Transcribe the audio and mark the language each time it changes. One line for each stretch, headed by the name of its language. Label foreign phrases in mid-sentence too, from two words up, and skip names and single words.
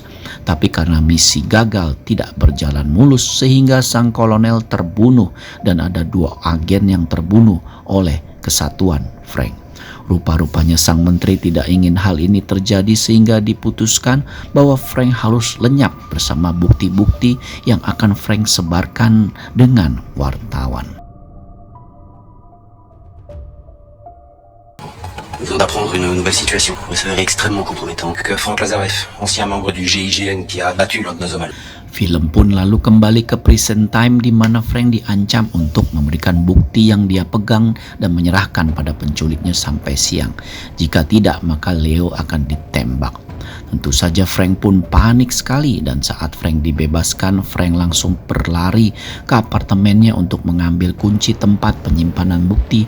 Indonesian: Tapi karena misi gagal tidak berjalan mulus sehingga sang kolonel terbunuh dan ada 2 agen yang terbunuh oleh kesatuan Frank. Rupa-rupanya sang menteri tidak ingin hal ini terjadi sehingga diputuskan bahwa Frank harus lenyap bersama bukti-bukti yang akan Frank sebarkan dengan wartawan.
French: Nous venons d'apprendre une nouvelle situation. Il s'avère extrêmement compromettant que Frank Lazareff, ancien membre du GIGN qui a abattu l'un de nos hommes.
Indonesian: Film pun lalu kembali ke
English: prison time
Indonesian: di mana Frank diancam untuk memberikan bukti yang dia pegang dan menyerahkan pada penculiknya sampai siang. Jika tidak, maka Leo akan ditembak. Tentu saja Frank pun panik sekali dan saat Frank dibebaskan, Frank langsung berlari ke apartemennya untuk mengambil kunci tempat penyimpanan bukti.